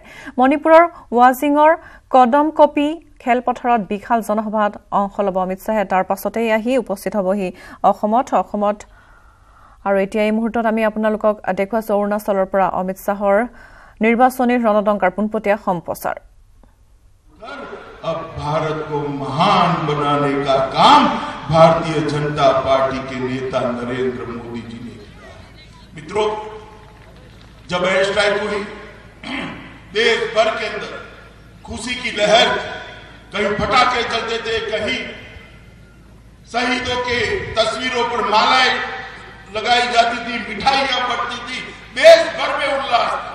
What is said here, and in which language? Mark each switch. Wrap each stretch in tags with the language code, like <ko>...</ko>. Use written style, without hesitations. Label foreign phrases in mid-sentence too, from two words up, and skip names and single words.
<as>মণিপুৰৰ ৱাজিঙৰ কদমকপি খেলপথাৰত বিশাল জনসভাত অংশ ল'ব অমিত শাহে। তাৰ পাছতেই আহি উপস্থিত হ'বহি অসমত আৰু এতিয়া এই মুহূৰ্তত আমি আপোনালোকক দেখুৱাইছো অৰুণাচলৰ পৰা অমিত শাহৰ নিৰ্বাচনী ৰণদংকাৰ পোনপটীয়া সম্প্ৰচাৰ।</as> <hi>अब भारत को महान बनाने का काम भारतीय जनता पार्टी के नेता नरेंद्र मोदी जी ने किया है। मित्रों, जब एयर स्ट्राइक हुई देश भर के अंदर खुशी की लहर, कहीं पटाखे चलते थे, कहीं शहीदों के तस्वीरों पर मालाएं लगाई जाती थी, मिठाइयां बढ़ती थी, देश भर में उल्लास था।</hi>